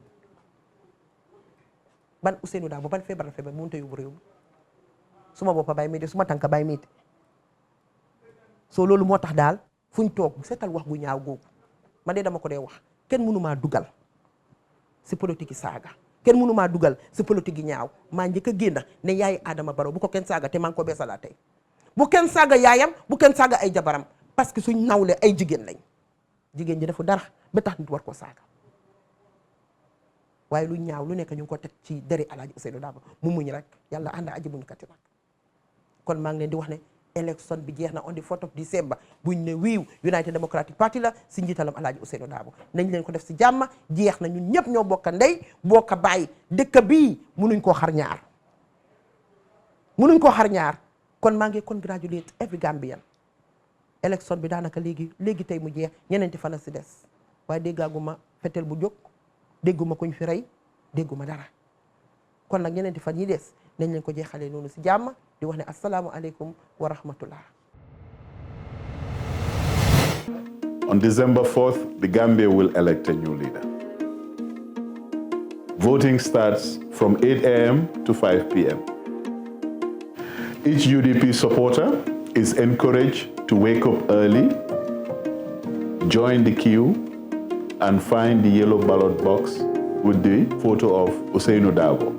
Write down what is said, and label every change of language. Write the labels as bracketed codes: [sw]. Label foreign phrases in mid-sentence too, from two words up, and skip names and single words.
[wo] ban Ousainou Darboe ban feebar la feebar mënut a yóbbu réew mi suma boppa bay miite suma tànka bay miite soo loolu moo tax daal fuñ toog seetal wax bu ñaaw googu man de dama ko dee wax kenn mënumaa dugal si politique yi saaga kenn mënumaa dugal si politique yi ñaaw maa njëkk a génn ne yaay Adama Barrow bu ko kenn saaga te maa ngi ko beesalaat tey bu kenn saaga yaayam bu kenn saaga ay jabaram [fr] parce que [wo] suñ nawle ay jigéen lañ jigéen ñi dafa dara ba tax nit war ko saaga waaye lu ñaaw lu nekk ñu ngi ko teg ci deri Alaaji Ousainou Darboe mu muñ rek yàlla ànd aji muñ kati nag kon maa ngi leen di wax ne élection bi jeex na [en] on the 4th of December [wo] buñ ne wiiw United Democratic Party la si njiitalam Alaaji Ousainou Darboe nañ leen ko def si jàmm jeex na ñun ñëpp ñoo bokk ndey bokk bàyyi dëkk bii munuñ koo xar ñaar kon maa ngi [en] congratulate every Gambian [wo] élection bi daanaka léegi tey mu jeex ñeneenti fan si des waaye déggaaguma fetel bu jóg dégguma kuñ fi rey dégguma dara kon nag ñeneenti fan yi des nañ leen ko jeexalee noonu si jàmm di wax ne asalaamualeykum wa rahmatullah. [en] On December 4th, the Gambia will elect a new leader. Voting starts from 8 a.m. to 5 p.m. Each UDP supporter is encouraged to wake up early, join the queue, and find the yellow ballot box with the photo of Ousseynou Dabo.